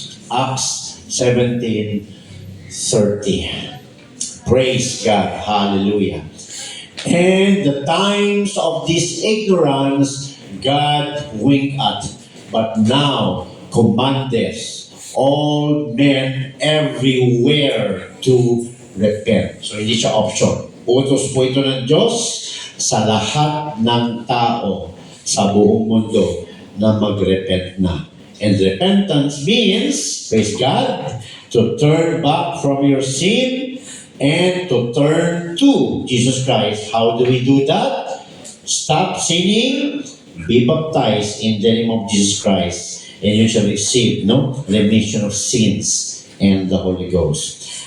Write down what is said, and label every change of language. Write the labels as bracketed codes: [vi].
[en] Acts 17:30. Praise God. Hallelujah. And the times of this ignorance God winked at, but now commandeth all men everywhere to repent. [tl] So hindi siya option. Utos po ito ng Diyos sa lahat ng tao sa buong mundo na mag-repent na. [en] And repentance means, praise God, to turn back from your sin and to turn to Jesus Christ. How do we do that? Stop sinning, be baptized in the name of Jesus Christ, and you shall receive remission of sins and the Holy Ghost.